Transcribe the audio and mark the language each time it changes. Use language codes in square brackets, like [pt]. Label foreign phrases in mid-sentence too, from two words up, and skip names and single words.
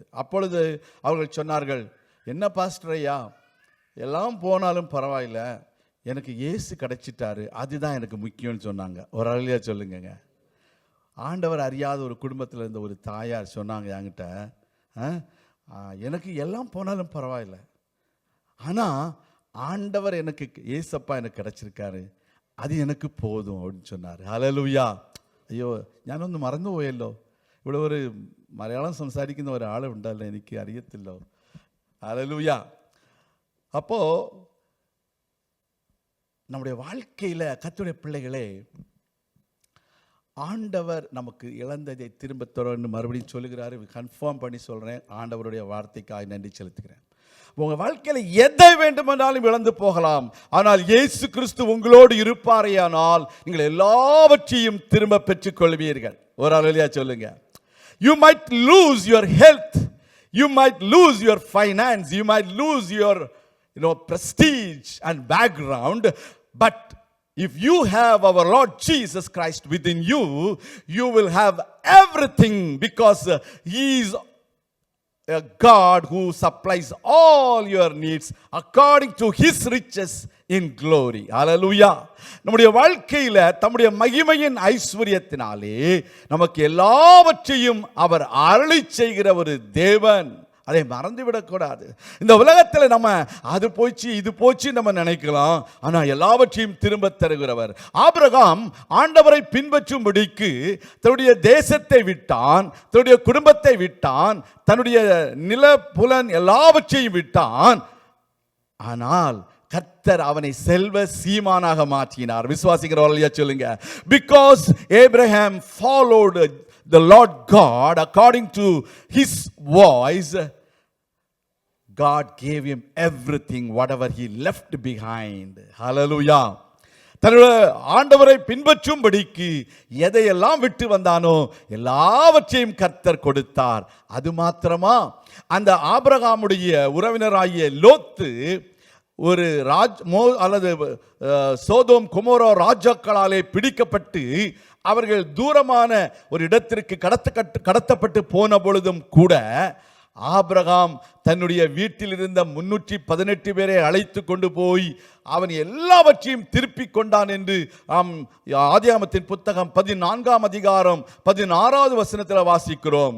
[ta] அப்பொழுது அவர்கள் சொன்னார்கள், என்ன பாஸ்டர் ஐயா, எல்லாம் போனாலும் பரவாயில்ல, எனக்கு இயேசு கிடைச்சிட்டாரு, அதுதான் எனக்கு முக்கியம்னு சொன்னாங்க. ஒரு அழியா சொல்லுங்க. ஆண்டவர் அறியாத ஒரு குடும்பத்தில் இருந்த ஒரு தாயார் சொன்னாங்க என்கிட்ட, எனக்கு எல்லாம் போனாலும் பரவாயில்லை, ஆனால் ஆண்டவர் எனக்கு, ஏசப்பா எனக்கு கிடச்சிருக்காரு, [ml] അത് എനിക്ക് പോതും [ta] அப்படின்னு சொன்னார். [ml] ഹല്ലേലൂയ. അയ്യോ, ഞാനൊന്ന് മറന്നുപോയല്ലോ. ഇവിടെ ഒരു മലയാളം സംസാരിക്കുന്ന ഒരാളുണ്ടല്ലോ, എനിക്ക് അറിയത്തില്ലോ. ഹല്ലേലൂയ. [ta] அப்போ நம்முடைய வாழ்க்கையில் கர்த்தருடைய பிள்ளைகளே, ஆண்டவர் நமக்கு இழந்ததை திரும்ப தரணும்னு மறுபடியும் சொல்லுகிறாரு. கன்ஃபார்ம் பண்ணி சொல்கிறேன், ஆண்டவருடைய வார்த்தைக்காக நன்றி செலுத்துகிறேன். உங்கள் வாழ்க்கையில் எதை வேண்டுமென்றாலும் இழந்து போகலாம், ஆனால் இயேசு கிறிஸ்து உங்களோடு இருப்பாரேயானால் நீங்கள் எல்லாவற்றையும் திரும்ப பெற்றுக்கொள்வீர்கள். ஒரு அல்லேலூயா சொல்லுங்க. [en] You might lose your health, you might lose your finance, you might lose your prestige and background, but if you have our Lord Jesus Christ within you, you will have everything, because He is a God who supplies all your needs according to His riches in glory. Hallelujah. [ta] நம்முடைய வாழ்க்கையில் தம்முடைய மகிமையின் ஐஸ்வரியத்தினாலே நமக்கு எல்லாவற்றையும் அவர் அருளி செய்கிற ஒரு தேவன். அதை மறந்துவிடக்கூடாது. இந்த உலகத்தில் நம்ம அது போச்சு இது போச்சு நம்ம நினைக்கலாம், ஆனால் எல்லாவற்றையும் திரும்ப தருகிறவர். ஆபிரகாம் ஆண்டவரை பின்பற்றும்படிக்கு தன்னுடைய தேசத்தை விட்டான், தன்னுடைய குடும்பத்தை விட்டான், தன்னுடைய நில புலன் எல்லாவற்றையும் விட்டான். ஆனால் கர்த்தர் அவனை செல்வ சீமானாக மாற்றினார். விசுவாசிக்கிறவர்களையா சொல்லுங்க. [en] Because Abraham followed the Lord God according to His voice, God gave him everything, whatever he left behind. Hallelujah. [ta] தன்னுடைய ஆண்டவரை பின்பற்றும்படிக்கு எதையெல்லாம் விட்டு வந்தானோ எல்லாவற்றையும் கர்த்தர் கொடுத்தார். அது மாத்திரமா, அந்த ஆபிரகாமுடைய உறவினராகிய லோத்து ஒரு அல்லது சோதோம் கொமோரா ராஜாக்களாலே பிடிக்கப்பட்டு அவர்கள் தூரமான ஒரு இடத்திற்கு கடத்தப்பட்டு போன பொழுதும் கூட ஆபிரகாம் தன்னுடைய வீட்டில் இருந்த 318 பேரை அழைத்து கொண்டு போய் அவன் எல்லாவற்றையும் திருப்பி கொண்டான் என்று ஆதியாகமத்தின் புத்தகம் 14ஆம் அதிகாரம் 16வது வசனத்தில் வாசிக்கிறோம்.